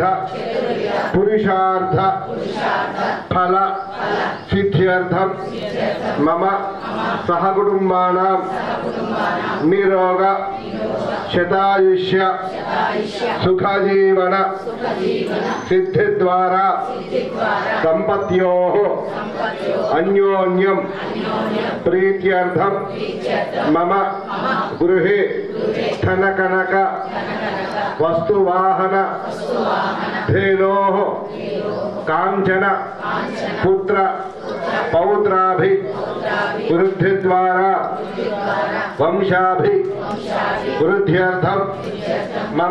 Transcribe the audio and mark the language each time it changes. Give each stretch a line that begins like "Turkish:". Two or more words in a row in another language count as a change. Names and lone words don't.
Sanskrit: पुरुषार्थ फल सिद्ध्यर्थं मम सहकुटुंबानां निरोग शतायुष्य सुखजीवन सिद्धिद्वारा संपत्त्योः अन्योन्यं प्रीत्यर्थं मम गृहे ధన కనక వస్తువాహన ధేనో కాంచన పుత్ర పౌత్రాభి వృద్ధి ద్వారా వంశాభి వృద్ధ్యర్థం మమ